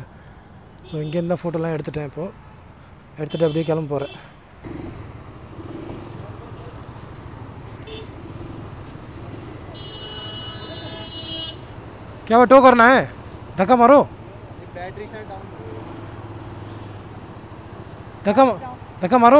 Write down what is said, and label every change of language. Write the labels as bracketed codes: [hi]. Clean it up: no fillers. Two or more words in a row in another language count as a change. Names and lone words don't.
[ta] ஸோ இங்கேருந்து தான் ஃபோட்டோலாம் எடுத்துட்டேன். இப்போது எடுத்துகிட்டு அப்படியே கிளம்ப போகிறேன். [hi] क्या वो टो करना है? धक्का मारो, बैटरी से डाउन, धक्का मारो।